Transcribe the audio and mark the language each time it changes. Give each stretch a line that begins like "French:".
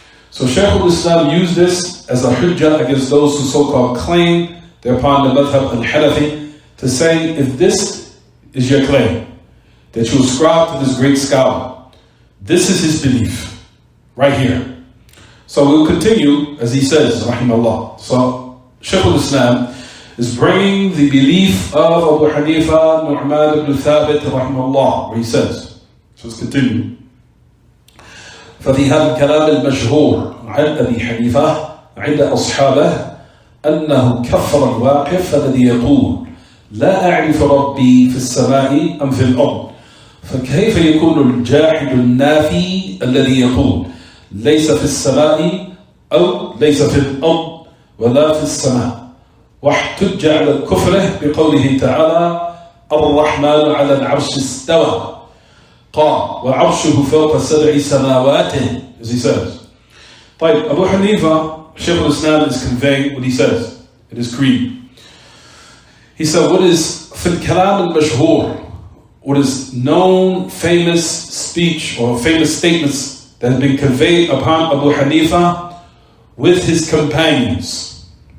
English: So Shaykh al-Islam used this as a hujjah against those who so-called claim they're upon the madhab al-Hanafi, to say, if this is your claim, that you ascribe to this great scholar, this is his belief, right here. So we'll continue, as he says, rahimahullah. So Shaykh al-Islam is bringing the belief of Abu Hanifa, Nu'man ibn Thabit, rahimahullah, where he says, so let's continue.
Arabic: ففي هذا الكلام المشهور عن أبي حنيفة عند أصحابه أنه كفر الواقف الذي يقول لا أعرف ربي في السماء أم في الأرض، فكيف يكون الجاحد النافي الذي يقول ليس في السماء أو ليس في الأرض ولا في السماء، واحتج على كفره بقوله تعالى الرحمن على العرش استوى قال وعرشه فوق 7 سماوات,
English: as he says. طيب, Abu Hanifa, Shaykh al-Islam, is conveying what he says in his creed. He said, what is
Arabic: في الكلام المشهور,
English: what is known, famous speech or famous statements that have been conveyed upon Abu Hanifa with his companions.